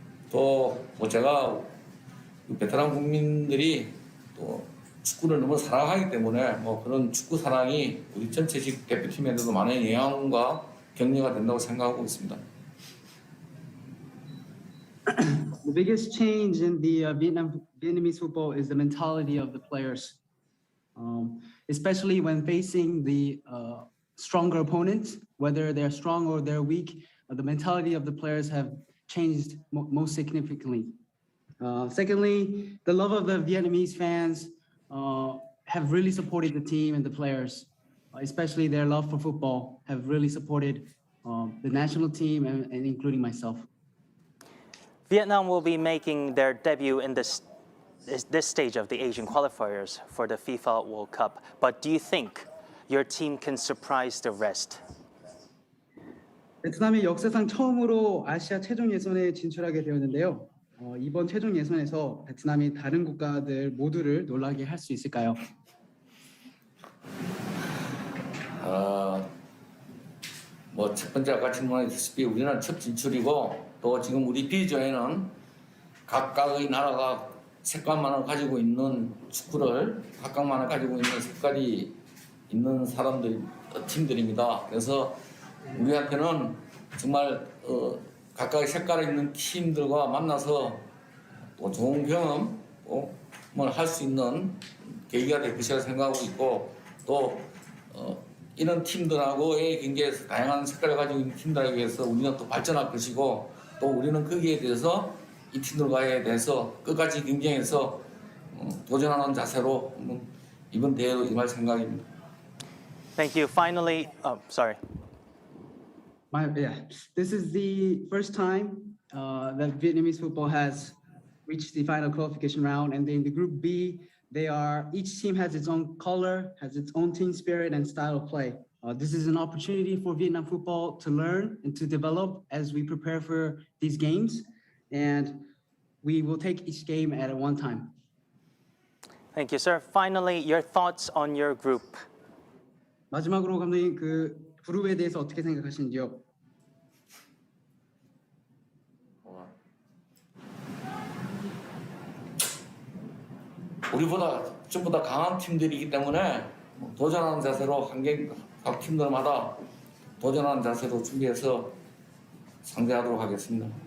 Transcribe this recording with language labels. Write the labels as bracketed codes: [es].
[ko] 또 제가 베트남 국민들이 또 축구를 너무 사랑하기 때문에 뭐 그런 축구 사랑이 우리 전체직 대표팀에도 많은 영향과 격려가 된다고 생각하고 있습니다. [en] The biggest change in the Vietnamese football is the mentality of the players, especially when facing the stronger opponents, whether they're strong or they're weak. The mentality of the players have changed most significantly. Secondly, the love of the Vietnamese fans have really supported the team and the players, especially their love for football have really supported the national team and including myself. Vietnam will be making their debut in this stage of the Asian qualifiers for the FIFA World Cup. But do you think your team can surprise the rest? [ko] 베트남이 역사상 처음으로 아시아 최종 예선에 진출하게 되었는데요. 이번 최종 예선에서 베트남이 다른 국가들 모두를 놀라게 할 수 있을까요? 뭐 첫 번째 아까 질문하셨다시피 우리는 첫 진출이고 또 지금 우리 B조에는 각각의 나라가 색깔만을 가지고 있는 축구를 각각만을 가지고 있는 색깔이 있는 사람들 팀들입니다. 그래서 우리한테는 정말 각각의 색깔이 있는 팀들과 만나서 또 좋은 경험을 할 수 있는 계기가 될 것이라 생각하고 있고 또 이런 팀들하고의 경기에서 다양한 색깔을 가지고 있는 팀들에 비해서 우리는 또 발전할 것이고 또 우리는 거기에 대해서 이 팀들과에 대해서 끝까지 경쟁해서 도전하는 자세로 이번 대회로 임할 생각입니다. [en] Thank you. Finally, sorry. This is the first time that Vietnamese football has reached the final qualification round, and in the Group B, each team has its own color, has its own team spirit and style of play. This is an opportunity for Vietnam football to learn and to develop as we prepare for these games, and we will take each game at one time. Thank you, sir. Finally, your thoughts on your group. [ko] 마지막으로 감독님 그 그룹에 대해서 어떻게 생각하시는지요? 우리보다 전부 다 강한 팀들이기 때문에 도전하는 자세로 각 팀들마다 도전하는 자세로 준비해서 상대하도록 하겠습니다.